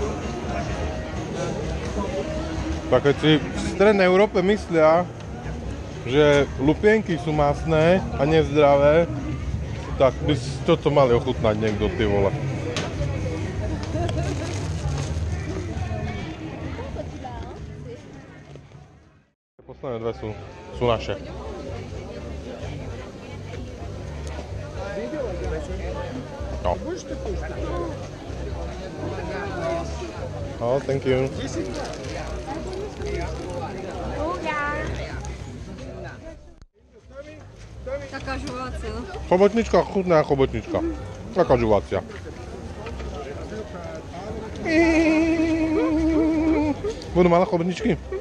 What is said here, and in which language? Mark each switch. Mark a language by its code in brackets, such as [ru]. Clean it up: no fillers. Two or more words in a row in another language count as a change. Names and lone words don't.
[sk] Tak keď si v strednej Európe myslia, že lupienky sú masné a nezdravé, tak by si toto mali ochutnať niekto, ty vole. Posledné dve sú naše. No. [en] Oh, thank you. [sk] Taká žuvácia, no. Chobotnička, chutná chobotnička. Taká žuvácia. Budú malé chobotničky?